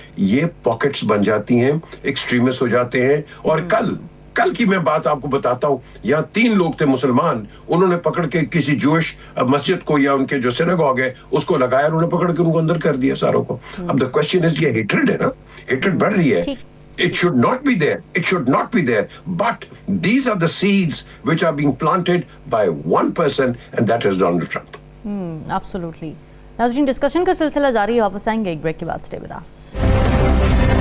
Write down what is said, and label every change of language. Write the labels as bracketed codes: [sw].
[ur] یہ پاکٹس بن جاتی ہیں, ایکسٹریمسٹ ہو جاتے ہیں. اور کل کی میں بات آپ کو بتاتا ہوں, یہاں 3 لوگ تھے مسلمان, انہوں نے پکڑ کے کسی جوش مسجد کو یا ان کے جو سینگاگ ہے اس کو لگایا, انہوں نے پکڑ کے ان کو اندر کر دیا ساروں کو. اب [en] the question is, [ur] یہ ہیٹریڈ ہے نا, ہیٹریڈ بڑھ رہی ہے. [en] It should not be there. It should not be there. But these are the seeds which are being planted by one person, and that is Donald Trump. Absolutely. [ur] ناظرین discussion کا سلسلہ جاری ہے, واپس آئیں گے ایک بریک کے بعد. [en] Stay with us.